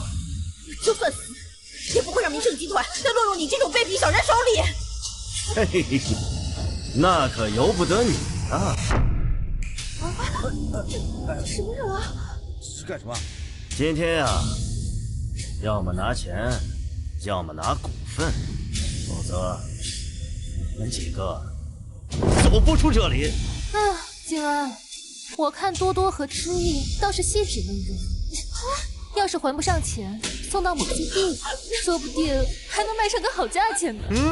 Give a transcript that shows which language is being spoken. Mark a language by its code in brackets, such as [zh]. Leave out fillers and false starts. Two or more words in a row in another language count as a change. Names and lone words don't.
[zh] 就算死，也不會讓明盛集團再落入你這種卑鄙小人手裡。嘿嘿嘿，那可由不得你啊！什麼人啊？是幹什麼？今天啊，要麼拿錢，要麼拿股份，否則你們幾個走不出這裡。靜安，我看多多和知意倒是細緻溫柔，要是還不上錢，送到某基地，說不定還能賣上個好價錢呢。